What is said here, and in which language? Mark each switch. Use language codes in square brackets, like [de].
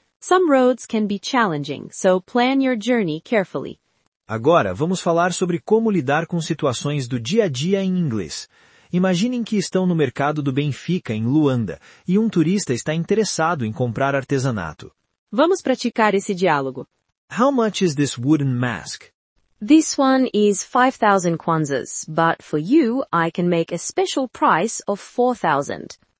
[en] Some roads can be challenging, so plan your journey carefully. [pt] Agora, vamos falar sobre como lidar com situações do dia a dia em inglês. Imaginem que estão no mercado do Benfica, em Luanda, e um turista está interessado em comprar artesanato. Vamos praticar esse diálogo. [en] How much is this wooden mask? This one is 5,000 kwanzas, but for you, I can make a special price of 4,000.